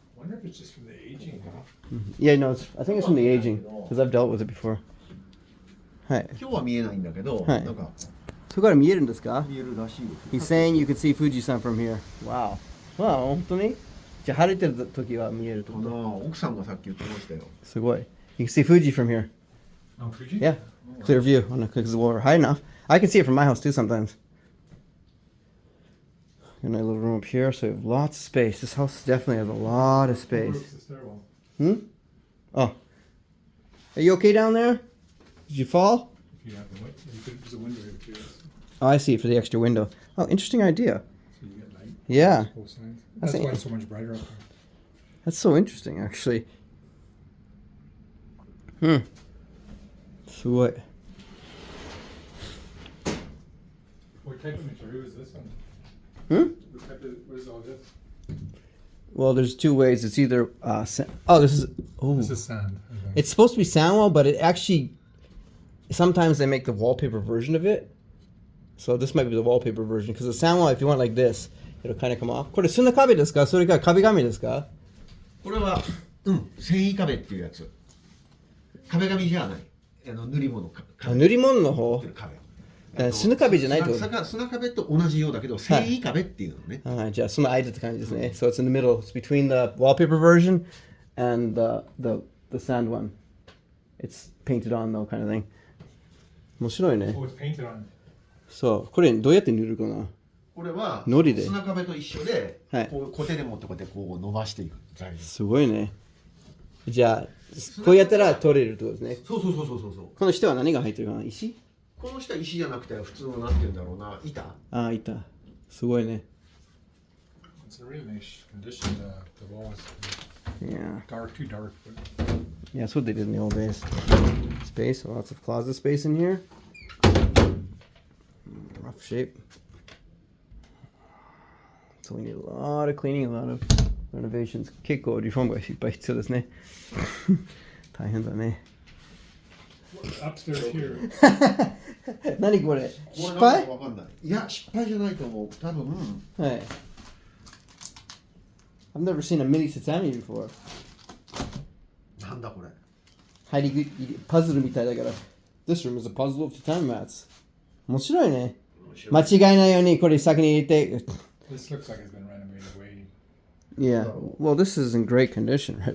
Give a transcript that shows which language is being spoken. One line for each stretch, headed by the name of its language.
English: I wonder if it's just from the aging. Yeah, no, I think it's from the aging because I've dealt with it before.
Japanese: はい。今日は見えないんだけど、はいなんかそこから見えるんですか? 見えるらしいよ。
English: He's saying you can see Fujisan from here. Wow. Wow,
Japanese: 本当に? じゃあ晴れてる時は見えるってこかなと? 奥さんがさっき言ってましたよ。すごい.
English: You can see Fuji from here. Oh, Fuji? Yeah. Clear view. Because we're high enough. I can see it from my house too sometimes. And a little room up here, so we have lots of space. This house definitely has a lot of space. Overlooks the stairwell. Oh. Are you okay down there? Did you fall? If you have the there's a window here too. Oh, I see, for the extra window. Oh, interesting idea. So you get light. Yeah. Both sides. That's That's it. why it's so much brighter up there. That's so interesting, actually. So what? What type of material is this one? What is all this? Well, there's two ways. It's either this is This is sand. I think. it's supposed to be sandwall, but it actually sometimes they make the wallpaper version of it. So this might be the wallpaper version because the sandwall, if you want like this, it'll kind of come off.
Japanese: これ砂壁ですか？それか壁紙ですか？これは、繊維壁っていうやつ。壁紙じゃない。塗り物か。塗り物の方。壁。砂壁じゃないってこと？砂壁と同じようだけど、繊維壁っていうのね。はい、じゃあその間って感じですね。
English: So it's in the middle. It's between the wallpaper version and the sand one. It's painted on though, kind of thing.
Japanese: 面白いね。
English: Oh, it's painted on.
Japanese: そう、これどうやって塗るかな？これは糊で砂壁と一緒で、はいこう固定で持ってこうやってこう伸ばしていく材料。すごいね。じゃあ、こうやったら取れるってことですね。そう。この下は何が入ってるかな？石？この下石じゃなくて普通のなんて言うんだろうな、板。ああ、いた。すごいね。
English: It's a really nice condition. The walls. Yeah. Dark, too dark. But... Yeah, that's what they did in the old days. Space, lots of closet space in here. Rough shape. So we need a lot of cleaning, a lot of renovations.
Japanese: 結構リフォームがいっぱい必要ですね。大変だね。
English: Upstairs here.
Japanese: 何これ？失これ敗？なんかわかんない。いや、失敗じゃないと思う。多分。はい。
English: I've never seen a mini tatami before.
Japanese: なんだこれ。入り口パズルみたいだから。
English: This room is a puzzle of tatami mats.
Japanese: 面白いね。間違いないようにこれ先に入れて。
English: This looks like it's been renovated way. Yeah. Well, this is in great condition, right?